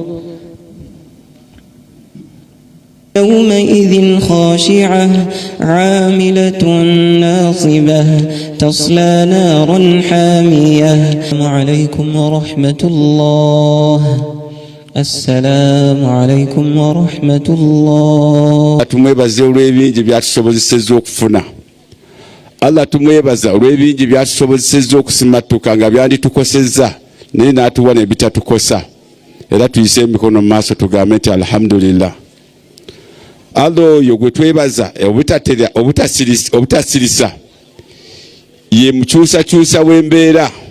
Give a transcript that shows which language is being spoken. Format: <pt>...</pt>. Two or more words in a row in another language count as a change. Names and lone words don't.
<ar>يومئذ خاشعة عاملة ناصبة تصلى نارا حامية. السلام عليكم ورحمة الله. السلام عليكم ورحمة الله.</ar> <lg>tumwebaze olw'ebingi byatusobozesezza okufuna. Allah tumwebaza olw'ebingi byatusobozesezza okusimatuka nga byanditukosezza naye n'atuwa n'ebitatukosa, era tuyise emikono mu maaso tugambe nti alhamdulillah. Allah oyo gwe twebaza obutasirisa ye mukyusakyusa w'embeera.</lg>